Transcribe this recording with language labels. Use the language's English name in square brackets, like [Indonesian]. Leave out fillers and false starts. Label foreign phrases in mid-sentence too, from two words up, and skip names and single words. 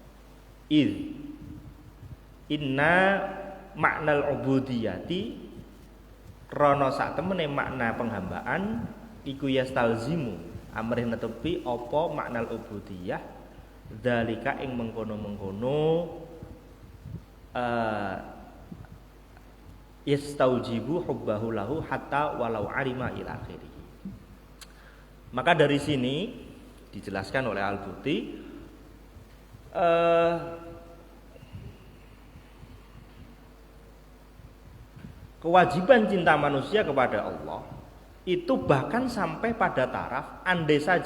[Arabic] inna maknal ubudiyati [Javanese] rono sak temene makna penghambaan iku [Arabic] yastalzimu [Javanese] amrih netepi apa [Arabic] maknal ubudiyah dzalika [Javanese] ing mengkono-mengkono [Arabic] yastaujibu hubbahu lahu hatta walau alima ila akhirih. [Indonesian] Maka dari sini dijelaskan oleh Al-Buti kewajiban cinta manusia kepada Allah itu bahkan sampai pada taraf andai